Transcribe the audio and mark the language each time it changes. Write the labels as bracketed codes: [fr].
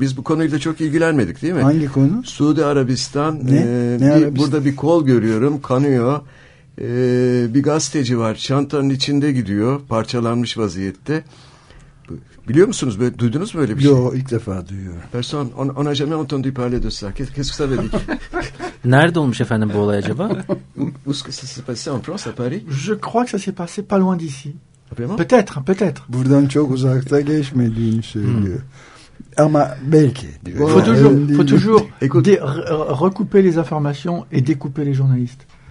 [tr] Biz bu konuyla çok ilgilenmedik değil mi? Hangi konu? Suudi Arabistan. Ne? Arabistan? Burada bir kol görüyorum. Kanıyor. Bir gazeteci var. Çantanın içinde gidiyor. Parçalanmış vaziyette. Biliyor musunuz? Duydunuz mu böyle bir Yo, şey? Yok ilk defa duyuyorum. [fr] Personne, on a jamais entendu parler de ça. Qu'est-ce que ça veut dire? [tr] Nerede olmuş efendim bu olay acaba? [fr] Où est-ce que ça s'est passé en France, à Paris? Je crois que ça s'est passé pas loin d'ici. Vraiment? Peut-être. [tr] Buradan çok uzakta geçmediğini söylüyor. Ama belki. Diyor. [fr] Faut toujours recouper les informations et découper les journalistes.